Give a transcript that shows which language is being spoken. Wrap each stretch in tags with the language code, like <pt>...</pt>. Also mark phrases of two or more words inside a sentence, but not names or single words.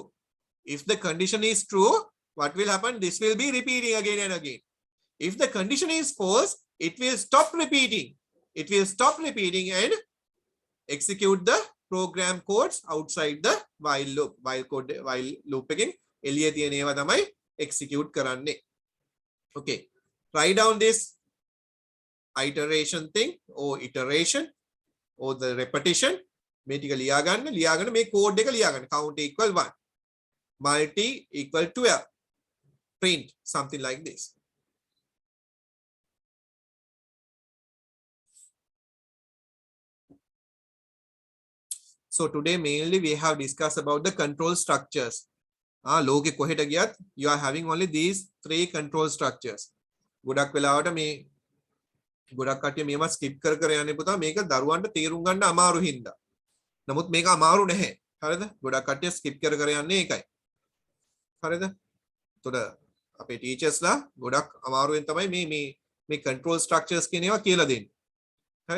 <en>If the condition is true, what will happen? This will be repeating again and again. If the condition is false, it will stop repeating. And execute the program codes outside the while loop. While loop again,</en> <si>එළියේ තියෙන ඒවා තමයි execute කරන්නේ.</si> <en>Okay, write down this iteration thing or iteration or the repetition.</en> <si>මේ ටික ලියාගන්න මේ code එක ලියාගන්න.</si> <en>Count equal 1, multi equal 12, print something like this. So today mainly we have discussed about the control structures.</en> <si>ලෝකෙ කොහෙට ගියත්</si> <en>you are having only these 3 control structures.</en> <si>ගොඩක් වෙලාවට මේ ගොඩක් කට්ටිය මේවා skip කර යන්නේ පුතා මේක දරුවන්ට තේරුම් ගන්න අමාරු හින්දා. නමුත් මේක අමාරු නැහැ. හරිද? ගොඩක් කට්ටිය skip කර යන්නේ ඒකයි. හරිද? එතකොට අපේ ටීචර්ස්ලා ගොඩක් අමාරුවෙන් තමයි මේ</si> <en>control structures</en> <si>කියන ඒවා කියලා දෙන්නේ. හරිද?</si>